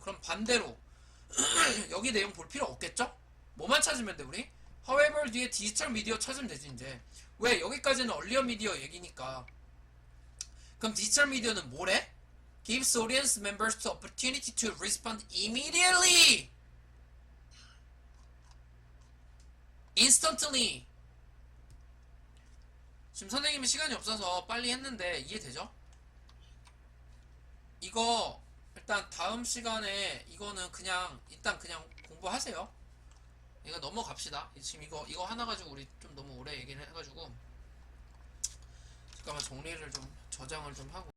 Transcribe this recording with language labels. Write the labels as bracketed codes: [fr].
[ko] 그럼 반대로 여기 내용 볼 필요 없겠죠? 뭐만 찾으면 돼 우리? However 뒤에 디지털 미디어 찾으면 되지 이제. 왜? 여기까지는 얼리어 미디어 얘기니까. 그럼 디지털 미디어는 뭐래? [en] Gives audience members the opportunity to respond immediately, instantly. [ko] 지금 선생님이 시간이 없어서 빨리 했는데 이해되죠? 이거 일단 다음 시간에 이거는 그냥 일단 그냥 공부하세요. 이거 넘어갑시다. 지금 이거 하나 가지고 우리 좀 너무 오래 얘기를 해가지고 잠깐만 정리를 좀 저장을 좀 하고